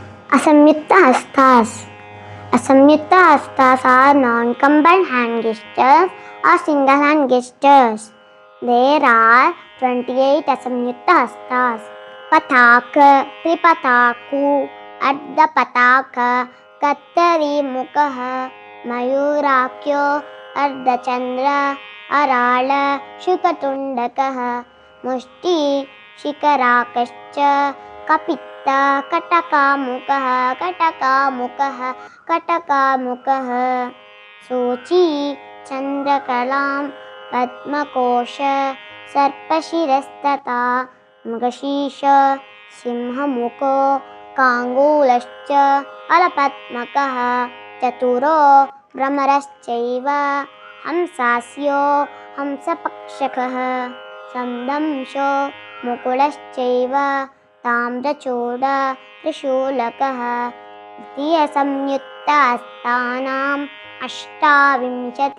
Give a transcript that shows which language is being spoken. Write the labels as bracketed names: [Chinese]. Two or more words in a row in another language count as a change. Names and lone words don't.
[English] Asamyukta hastas. Asamyukta hastas are non-combined hand gestures or single hand gestures. There are 28 asamyukta hastas. Pataka, Tripataku, Ardhapataka, Kattari Mukha, Mayurakyo, Ardhachandra, Arala, Shukatundaka, Mushti, Shikarakascha, Kapitta, Katakamukaha, Katakamukaha, Katakamukaha, Sochi, Chandrakalam, Padmakosha, Sarpashirastata, [Sanskrit] Mృగశీర్ష సింహముఖో కాంగూలశ్చ అలపద్మకః చతురో భ్రమరశ్చైవ హంసాస్యో హంసపక్షకః సందంశో ముకుళశ్చైవ తామ్రచూడ త్రిశూలకः ద్వితీయసంయుక్తహస్తానాం అష్టావింశతిరీరితాం.